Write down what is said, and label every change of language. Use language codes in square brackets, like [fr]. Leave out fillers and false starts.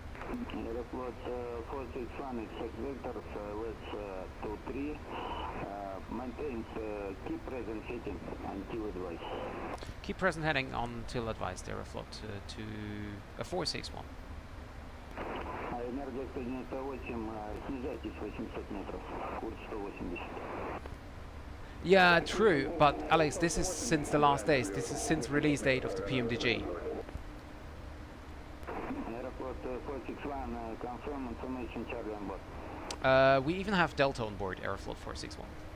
[en] Aeroflot 461, expect vectors, LS-23, maintains keep present heading until advised. Keep present heading until advised, Aeroflot to 461. [ru] Энергия 198, снижайтесь 800 метров, курс 180. [en] Yeah, true, but Alex, this is since the last days. This is since release date of the Pmdg. Aeroflot 461, confirm information Charlie on board. We even have Delta on board, Aeroflot 461.